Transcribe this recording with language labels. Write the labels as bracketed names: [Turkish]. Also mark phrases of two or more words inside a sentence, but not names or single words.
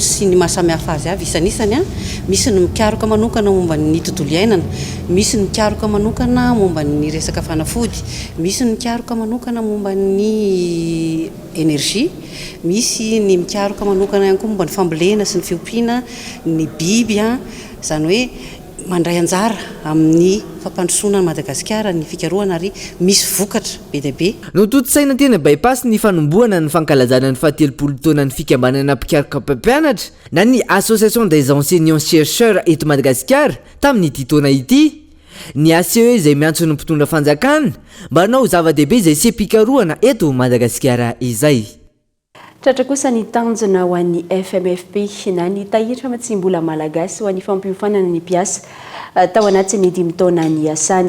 [Malagasy] sy ny mahasamihafa azy avy isan'isany misy ny mikaroka manokana momba ny tontolo iainana misy ny mikaroka manokana momba ny resaka fanafody misy ny mikaroka manokana momba ny énergie misy ny mikaroka manokana ihany koa momba ny fambolena sy ny fiompiana ny biby zany hoe mandray anjara amin'ny fampandrosoana ny Madagasikara ny fikarohana ary misy vokatra be dia be. Nototosaina tena bypass ny fanombohana ny fankalazana ny 70 taona ny fikambanana mpikarika mpampianatra na ny [French] association des enseignants chercheurs [Malagasy] eto Madagasikara tamin'ity taona ity. Ny ACE izay miantso ny mpitondra fanjakana mba hanao zava-dehibe izay sepi-pikarohana eto Madagasikara izay. Tratra kosa ny tanjona ho an'ny FMFP na ny tahitra matsimbola malagasy ho an'ny fampiofanana ny mpiasa tao anatin'ny 5 taona ny asany.